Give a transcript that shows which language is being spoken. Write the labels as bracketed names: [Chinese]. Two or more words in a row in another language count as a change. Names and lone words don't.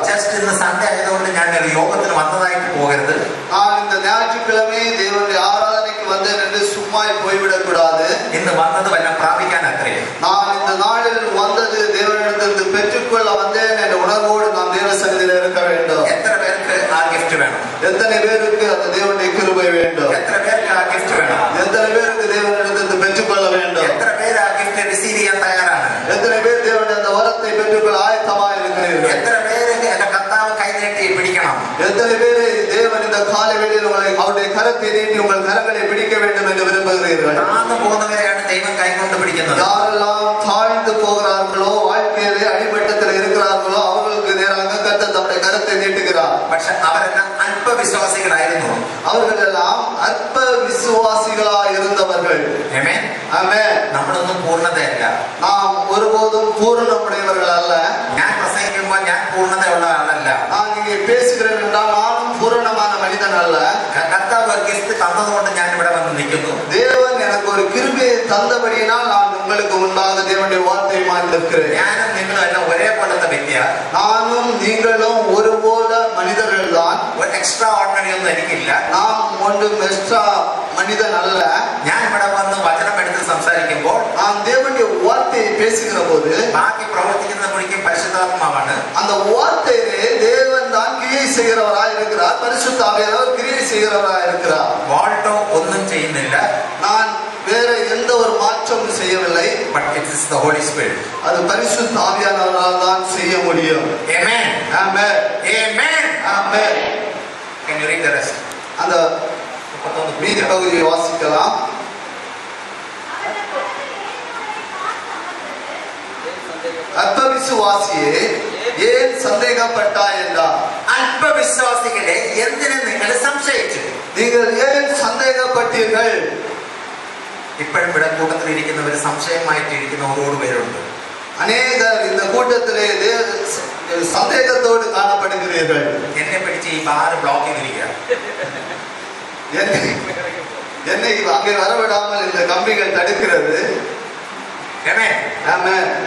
[Malayalam] ജസ്റ്റ് ഇന്ന് സൺഡേ ആയതുകൊണ്ട് ഞാൻ ഒരു യോഗത്തിന് വന്നതായിട്ട് പോകരുത്. [Tamil] நான் இந்த ஞாயிற்றுக்கிழமை தேவனுடைய ஆராதனைக்கு வந்தேன் என்று சும்மா போய்விடக் கூடாது. [Malayalam] ഇന്ന് വന്നത് വല്ല പ്രാപിക്കാൻ അത്രേ. [Tamil] நான் இந்த நாளில் வந்தது தேவனிடத்திலிருந்து பெற்றுக்கொள்ள வந்தேன் என்ற உணர்வோடு நாம் தேவ சந்நிதியில் இருக்க வேண்டும். [Malayalam] എത്ര പേർക്ക് ആ ഗിഫ്റ്റ് വേണം? [Tamil] எத்தனை பேருக்கு அந்த தேவனுடைய கிருபை வேண்டும்? [Malayalam] എത്ര പേർക്ക് ആ ഗിഫ്റ്റ് വേണം? [Tamil] எத்தனை பேருக்கு தேவனிடத்திலிருந்து பெற்றுக்கொள்ள வேண்டும்? [Malayalam] എത്ര പേര് ആ [English] gift receive [Malayalam] ചെയ്യാൻ തയ്യാറാണ്? [Tamil] எத்தனை பேர் தேவனுடைய அந்த வரத்தை பெற்றுக்கொள்ள ஆயத்தமாக இருக்கிறீர்கள்? [Malayalam] എത്ര പേര് എന്റെ കർത്താവ് കൈ നീട്ടി പിടിക്കണം? [Tamil] எத்தனை பேர் தேவன் இந்த காலை வேளையில் உங்களை அவருடைய கரத்தை நீட்டி உங்கள் கரங்களை பிடிக்க வேண்டும் என்று விரும்புகிறீர்கள்? [Malayalam] താഴ്ന്നു പോകുന്നവരെയാണ് ദൈവം കൈകൊണ്ട് പിടിക്കുന്നത്. [Tamil] யாரெல்லாம் தாழ்ந்து போகிறார்களோ வாழ்க்கையிலே அடிமட்டத்தில் இருக்கிறார்களோ அவர்களுக்கு நேராக கர்த்தர் தம்முடைய கரத்தை நீட்டுகிறார். [Malayalam] പക്ഷെ അവരെല്ലാം അല്പവിശ്വാസികളായിരുന്നു. [Tamil] அவர்கள் எல்லாம் அற்ப விசுவாசிகளாய் இருந்தவர்கள். [Malayalam] ആമേൻ. [Tamil] ஆமென். [Malayalam] നമ്മളൊന്നും പൂർണ്ണതയല്ല. [Tamil] நாம் ஒருபோதும் பூரணமுடையவர்கள் அல்ல. [Malayalam] ഞാൻ പ്രസംഗിക്കുമ്പോൾ ഞാൻ പൂർണ്ണതയുള്ള ആളല്ല. [Tamil] நான் இங்கே பேசுகிறேன் என்றால் நானும் பூரணமான மனிதன் அல்ல. [Malayalam] കർത്താവ് ഗിഫ്റ്റ് തന്നതുകൊണ്ട് ഞാൻ ഇവിടെ വന്ന് നിൽക്കുന്നു. [Tamil] தேவன் எனக்கு ஒரு கிருபையை தந்தபடியினால் நான் உங்களுக்கு முன்பாக தேவனுடைய வார்த்தையுமாய் நிற்கிறேன். [Malayalam] ഞാനും നിങ്ങളും എല്ലാം ഒരേപോലത്തെ വ്യക്തിയാ. [Tamil] நானும் நீங்களும் ஒருபோல மனிதர்கள் தான். [Malayalam] ഒരു [English] extra ordinary [Malayalam] ഒന്നും എനിക്കില്ല. [Tamil] நாம் ஒன்றும் எக்ஸ்ட்ரா மனிதன் அல்ல. [Malayalam] ഞാൻ ഇവിടെ വന്ന് വചനം എടുത്ത് സംസാരിക്കുമ്പോൾ [Tamil] நாம் தேவனுடைய வார்த்தையை பேசுகிற போது [Malayalam] ബാക്കി പ്രവർത്തിക്കുന്ന മുഴുവൻ പരിശുദ്ധാത്മാവാണ്. [Tamil] அந்த வார்த்தையிலே தேவன் தான் கிரியை செய்கிறவராய் இருக்கிறார். பரிசுத்த ஆவியானவர் கிரியை செய்கிறவராய் இருக்கிறார். [Malayalam] വാൾട്ടോ ഒന്നും ചെയ്യുന്നില്ല. [Tamil] நான் வேற எந்த ஒரு மாற்றமும் செய்யவில்லை. [English] But it is the Holy Spirit. [Tamil] அது பரிசுத்த ஆவியானவரால் தான் செய்ய முடியும். [English] Amen. Amen. Amen. Amen. Can you read the rest? [Tamil] அந்த மீதி பகுதியை வாசிக்கலாம். அற்ப விசுவாசியே ஏன் சந்தேகப்பட்டாய் என்றார். [Malayalam] അല്പവിശ്വാസികളെ എന്തിനെ നിങ്ങൾ സംശയിച്ചു? [Tamil] நீங்கள் ஏன் சந்தேகப்பட்டீர்கள்? [Malayalam] ഇപ്പോഴും ഇവിടെ കൂട്ടത്തിൽ ഇരിക്കുന്നവർ സംശയമായിട്ട് ഇരിക്കുന്ന ഒരുപാട് പേരുണ്ട്. [Tamil] அநேகர் இந்த கூட்டத்திலே சந்தேகத்தோடு காணப்படுகிறீர்கள். [Malayalam] എന്നെ പിടിച്ച് ഈ ബാർ ബ്ലോക്ക് ചെയ്തിരിക്കുക. [Tamil] என்னை அங்கே வரவிடாமல் இந்த கம்பிகள் தடுக்கிறது. [English] Amen. Amen.